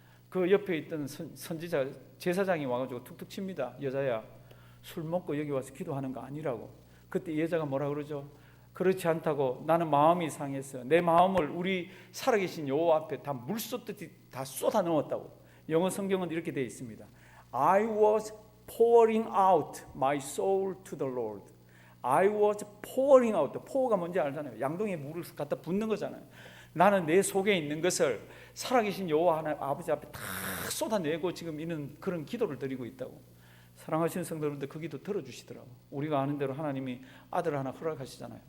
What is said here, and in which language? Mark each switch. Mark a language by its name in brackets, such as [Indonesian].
[Korean] 그 옆에 있던 선지자 제사장이 와가지고 툭툭 칩니다. 여자야, 술 먹고 여기 와서 기도하는 거 아니라고. 그때 이 여자가 뭐라 그러죠? 그렇지 않다고, 나는 마음이 상해서 내 마음을 우리 살아계신 여호와 앞에 다 물 쏟듯이 다 쏟아 넣었다고. 영어 성경은 이렇게 되어 있습니다. [English] I was pouring out my soul to the Lord. I was pouring out. [Korean] pour가 뭔지 알잖아요. 양동이에 물을 갖다 붓는 거잖아요. 나는 내 속에 있는 것을 살아계신 여호와 하나님 아버지 앞에 다 쏟아내고 지금 있는 그런 기도를 드리고 있다고. 사랑하시는 성도들도 그 기도 들어주시더라고. 우리가 아는 대로 하나님이 아들 하나 허락하시잖아요.